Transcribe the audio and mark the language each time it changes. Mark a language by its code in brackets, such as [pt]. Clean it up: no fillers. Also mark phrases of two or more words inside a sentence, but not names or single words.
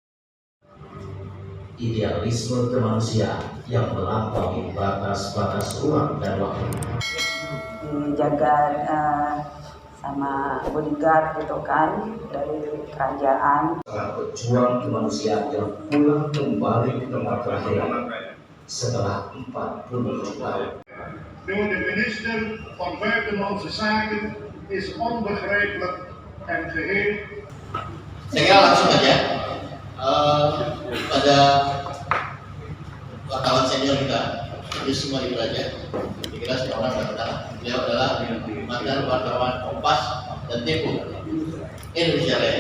[id] Idealisme kemanusiaan yang melampaui batas-batas ruang dan waktu. Dijaga sama bodyguard gitu kan dari kerajaan. Para pejuang kemanusiaan yang pulang kembali ke tempat kelahiran setelah 47 tahun. [nl] Door de minister van Buitenlandse Zaken is onbegrijpelijk en geheel. [id] Saya kira langsung aja pada wartawan senior kita, Yusuf Mali Belajar. Kira semua orang berkenal. Beliau adalah mantan wartawan Kompas dan Tempo Indonesia Raya.